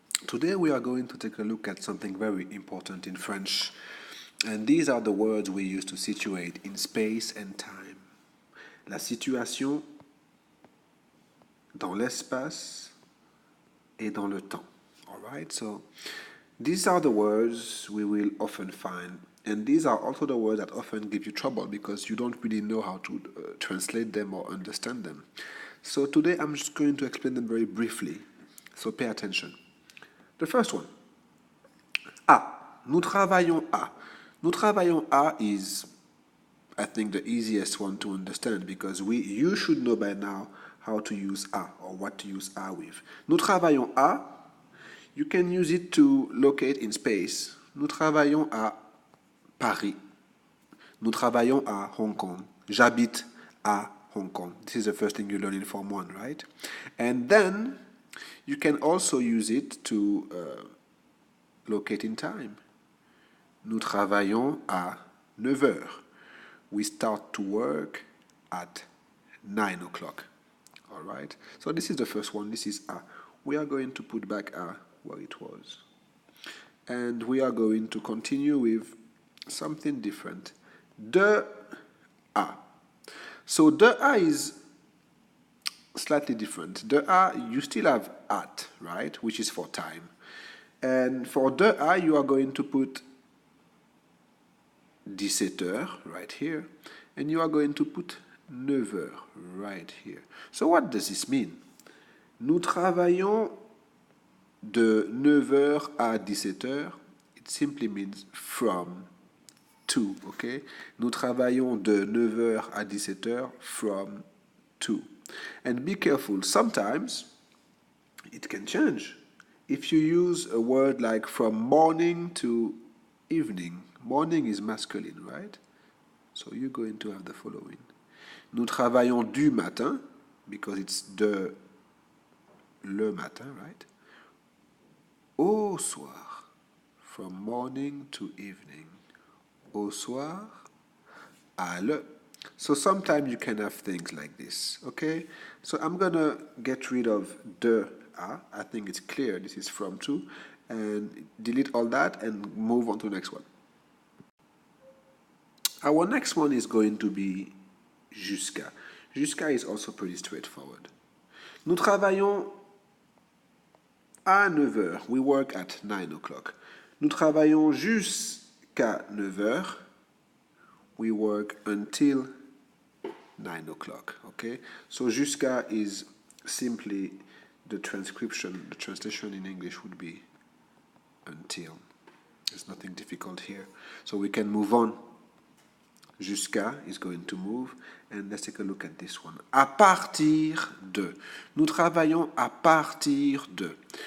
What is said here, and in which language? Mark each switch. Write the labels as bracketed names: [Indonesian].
[English] Today we are going to take a look at something very important in French, and these are the words we use to situate in space and time. [French] La situation dans l'espace et dans le temps. [English] Alright, so these are the words we will often find, and these are also the words that often give you trouble because you don't really know how to translate them or understand them. So today I'm just going to explain them very briefly. So pay attention. The first one. [French] Nous travaillons à. Nous travaillons à [English] is, I think, the easiest one to understand because you should know by now how to use à or what to use à with. [French] Nous travaillons à, [English] you can use it to locate in space. [French] Nous travaillons à Paris. Nous travaillons à Hong Kong. J'habite à Hong Kong. [English] This is the first thing you learn in Form 1, right? And then you can also use it to locate in time. [French] Nous travaillons à 9 heures. [English] We start to work at 9 o'clock. All right? So this is the first one. This is à. We are going to put back à where it was. And we are going to continue with something different. De à. So de à is slightly different. De à, you still have at, right? Which is for time. And for de à, you are going to put 17 heures right here. And you are going to put 9 heures right here. So what does this mean? [French] Nous travaillons de 9 heures à 17 heures. [English] It simply means from to, okay? [French] Nous travaillons de 9 heures à 17 heures [English] from to. And be careful, sometimes it can change. If you use a word like from morning to evening, morning is masculine, right? So you're going to have the following. [French] Nous travaillons du matin, [English] because it's de le matin, right? [French] Au soir, [English] from morning to evening. [French] Au soir, à le. [English] So sometimes you can have things like this, okay? So I'm going to get rid of de à. I think it's clear this is from to, and delete all that and move on to the next one. Our next one is going to be jusqu'à. Jusqu'à is also pretty straightforward. [French] Nous travaillons à 9 heures. [English] We work at 9 o'clock. [French] Nous travaillons jusqu'à 9 heures. [English] We work until 9 o'clock, okay? So jusqu'à is simply the transcription. The translation in English would be until. There's nothing difficult here. So we can move on. Jusqu'à is going to move. And let's take a look at this one. [French] À partir de. Nous travaillons à partir de.